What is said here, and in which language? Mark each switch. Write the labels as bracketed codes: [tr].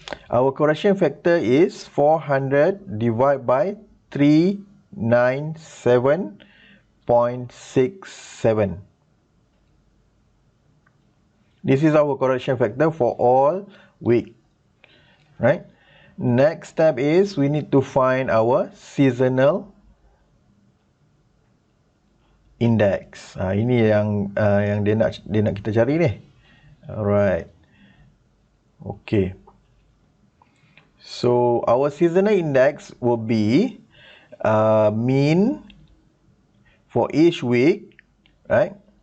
[en] Our correction factor is 400 divided by 397.67. This is our correction factor for all week, right? Next step is we need to find our seasonal index. [ms] Ini yang dia nak kita cari ni. [en] Alright. Okay. So our seasonal index will be mean for each week, right?